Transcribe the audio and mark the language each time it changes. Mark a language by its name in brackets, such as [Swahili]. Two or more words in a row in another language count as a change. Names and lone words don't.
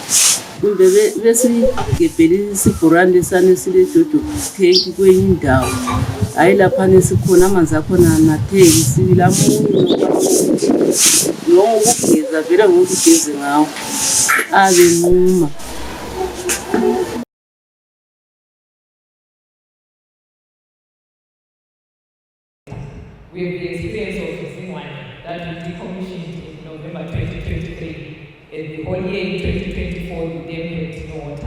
[North Ndebele] Kumbe besigebhele isibhorane lesane silejojo tank kwenye indawo, hayi laphana sikhona amanzi akhona anatheki, sibila munyu noma ukugeza vele ngokuthi ugeze ngawo abe nquma. [English] We have the experience of Zingwane that we decommissioned in November 2023, and the whole year in 2024 we then had no water.